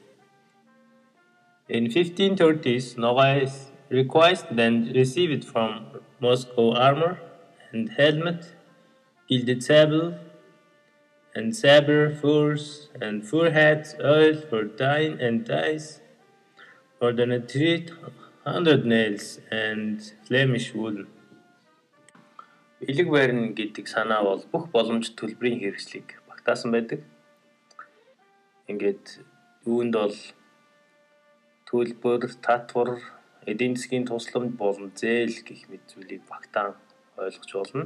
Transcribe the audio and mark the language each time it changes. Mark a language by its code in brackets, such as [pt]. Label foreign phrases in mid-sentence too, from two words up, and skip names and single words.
[en] In 1530s, Nogais requested and received from Moscow armor and helmet, gilded sable, and sabre, furs, and fur hats, oil for dyeing and dyes, more than 300 nails, and Flemish wool. [mn] Бэлэг барин гэдэг санаа бол бүх боломж төлбөрийн хэрэгслийг багтаасан байдаг. Ингээд үүнд бол төлбөр, татвар, эдийн засгийн тусламж болон зээл гэх мэт зүйлийг багтаан ойлгож болно.